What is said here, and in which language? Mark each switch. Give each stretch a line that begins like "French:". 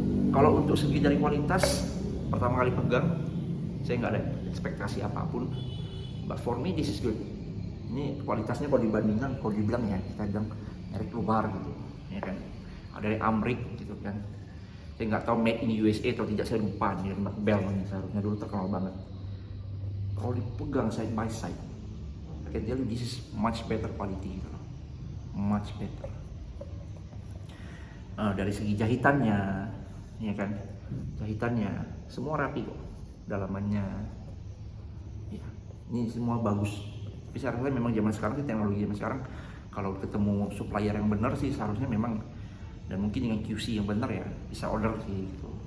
Indonesian: Kalau untuk segi dari kualitas, pertama kali pegang saya nggak ada ekspektasi apapun,
English: but for me this is good.
Indonesian: Ini kualitasnya kalau dibandingkan, kalau dibilang ya, kita bilang merek luar gitu ya kan, ada dari Amrik gitu kan. Saya nggak tahu made in USA atau tidak, saya lupa. Ini Bell ini seharusnya dulu terkenal banget. Kalau dipegang
English: side by side, I can tell you this is much better quality
Indonesian: gitu loh.
English: Much better.
Indonesian: Dari segi jahitannya, ya kan, jahitannya semua rapi kok, dalamannya, ya, ini semua bagus. Tapi seharusnya memang zaman sekarang sih, teknologi zaman sekarang, kalau ketemu supplier yang benar sih seharusnya memang, dan mungkin dengan QC yang benar ya bisa order sih gitu.